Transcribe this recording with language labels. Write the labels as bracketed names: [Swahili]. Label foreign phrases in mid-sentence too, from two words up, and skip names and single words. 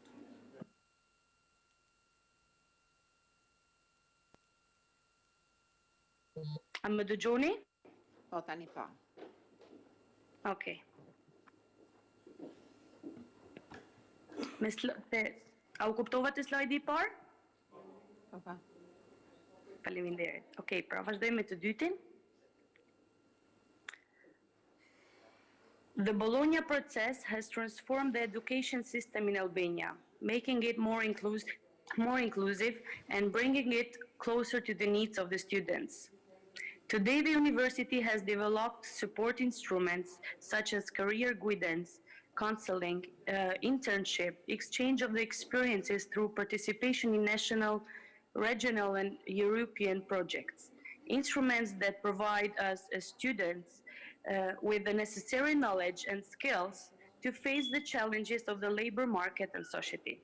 [Albanian] A më dëgjoni? Po, tani po. Okay. A u kuptova të slajdi i parë? Po. Faleminderit. Okej, pra vazhdojmë me të dytin. [English] The Bologna process has transformed the education system in Albania, making it more inclusive and bringing it closer to the needs of the students. Today, the university has developed support instruments such as career guidance, counseling, internship, exchange of the experiences through participation in national, regional and European projects, instruments that provide us as students with the necessary knowledge and skills to face the challenges of the labor market and society.